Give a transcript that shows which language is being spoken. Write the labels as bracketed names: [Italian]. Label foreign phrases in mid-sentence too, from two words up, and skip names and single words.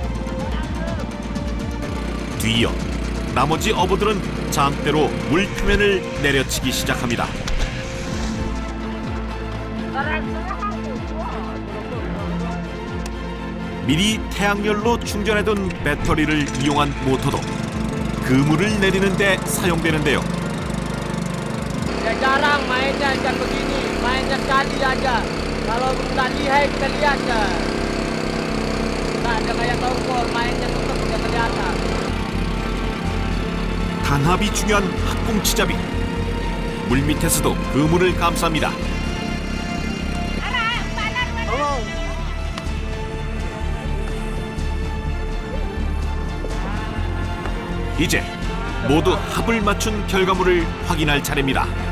[Korean] 뒤이어 나머지 어부들은 장대로 물 표면을 내려치기 시작합니다. 미리 태양열로 충전해둔 배터리를 이용한 모터도 그물을 내리는 데 사용되는데요. [Indonesian] Ya jarang mainnya ikan begini, mainnya sekali aja. Kalau tak lihai kita lihat ya. Tak ada kayak tongkol, mainnya tetap udah kelihatan. [Korean] 단합이 중요한 학꽁치잡이. 물 밑에서도 그물을 감쌉니다. 이제 모두 합을 맞춘 결과물을 확인할 차례입니다.